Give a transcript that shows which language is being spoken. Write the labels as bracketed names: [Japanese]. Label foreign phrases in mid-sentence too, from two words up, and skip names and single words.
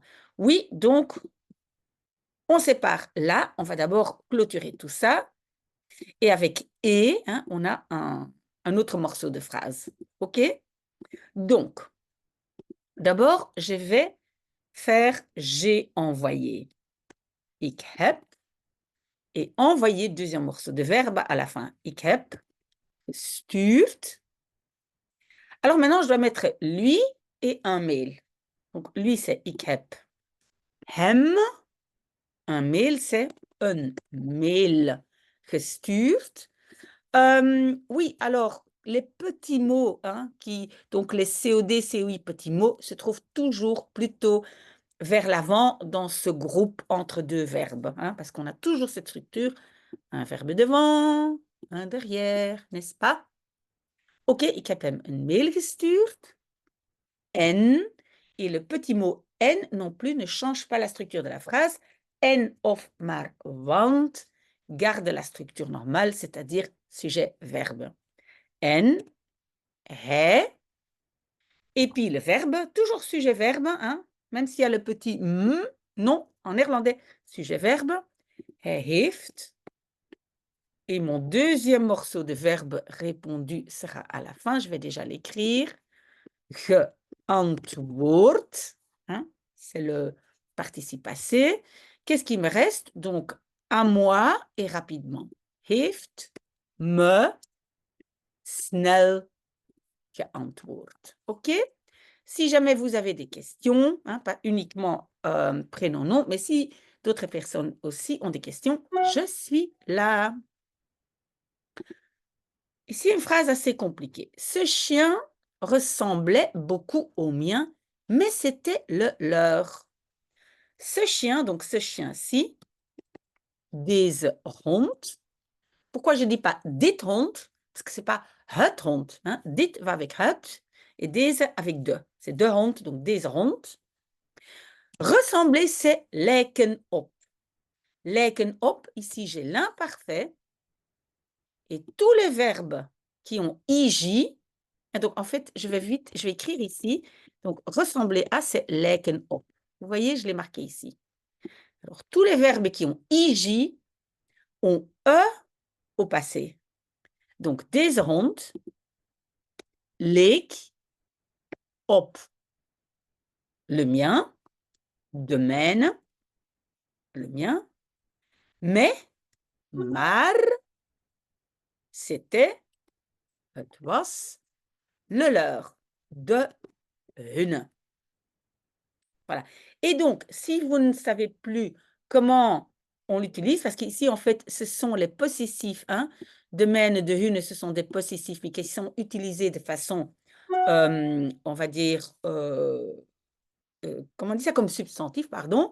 [French] Oui, donc, on sépare là. On va d'abord clôturer tout ça. Et avec « et hein, », on a un un autre morceau de phrase. OK? Donc, d'abord, je vais faire j'ai envoyé. [Dutch] Ik heb. [French] Et envoyer, deuxième morceau de verbe à la fin. [Dutch] Ik heb gestuurd. [French] Alors maintenant, je dois mettre lui et un mail. Donc, lui, c'est [Dutch] ik heb hem. [French] Un mail, c'est [Dutch] een mail gestuurd. [French] Oui, alors, les petits mots, hein, donc les COD, COI, petits mots, se trouvent toujours plutôt vers l'avant dans ce groupe entre deux verbes, hein, parce qu'on a toujours cette structure, un verbe devant, un derrière, n'est-ce pas? [Dutch] Ok, ik heb hem een mail gestuurd. En, [French] et le petit mot en non plus ne change pas la structure de la phrase. [Dutch] En of maar want [French] garde la structure normale, c'est-à-dire sujet-verbe. [Dutch] En, hij, [French] et puis le verbe, toujours sujet-verbe, hein, même s'il y a le petit m, non, en néerlandais, sujet-verbe. [Dutch] Hij heeft. [French] Et mon deuxième morceau de verbe répondu sera à la fin, je vais déjà l'écrire. Geantwoord, hein, c'est le participe passé. Qu'est-ce qui me reste? Donc, à moi et rapidement. [Dutch] Heeft me snel geantwoord. [French] OK? Si jamais vous avez des questions, hein, pas uniquement prénom, nom, mais si d'autres personnes aussi ont des questions, je suis là. Ici, une phrase assez compliquée. Ce chien ressemblait beaucoup au mien, mais c'était le leur. Ce chien, donc ce chien-ci, [Dutch] deze hond. [French] Pourquoi je ne dis pas [Dutch] dit hond? [French] Parce que ce n'est pas [Dutch] het hond. [French] Hein? Dit va avec het et deze avec de. C'est deux hondes, donc [Dutch] deze hond. [French] Ressembler, c'est [Dutch] lijken op. Lijken op, [French] ici j'ai l'imparfait. Et tous les verbes qui ont ij, et donc en fait, je vais vite, je vais écrire ici. Donc ressembler à, c'est [Dutch] lijken op. [French] Vous voyez, je l'ai marqué ici. Alors tous les verbes qui ont ij ont e au passé. Donc [Dutch] deze hond leek op [French] le mien, [Dutch] de mijn, [French] le mien, mais, [Dutch] maar, c'était, het was, [French] le leur, [Dutch] de hun. [French] Voilà. Et donc, si vous ne savez plus comment on l'utilise, parce qu'ici, en fait, ce sont les possessifs, hein, [Dutch] de mène, de hun, [French] ce sont des possessifs, mais qui sont utilisés de façon, on va dire, comment on dit ça, comme substantif, pardon.